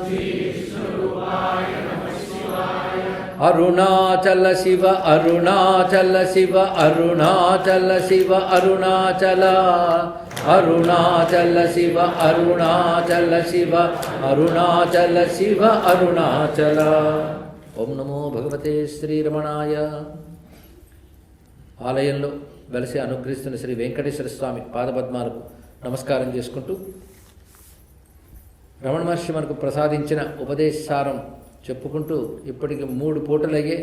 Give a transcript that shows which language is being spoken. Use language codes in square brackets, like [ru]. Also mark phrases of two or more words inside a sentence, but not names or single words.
[sa] अरुणाचल शिव अरुणाचल शिव अरुणाचल शिव अरुणाचल अरुणाचल शिव अरुणाचल शिव अरुणाचल शिव अरुणाचल। ओम नमो भगवते శ్రీరమణాయ। [te] ఆలయంలో వెలసి అనుగ్రహిస్తున్న శ్రీ వెంకటేశ్వర స్వామి పాదపద్మాలకు నమస్కారం చేసుకుంటూ రమణ మహర్షి మనకు ప్రసాదించిన ఉపదేశారం చెప్పుకుంటూ ఇప్పటికి 3 పూటలు అయ్యాయి.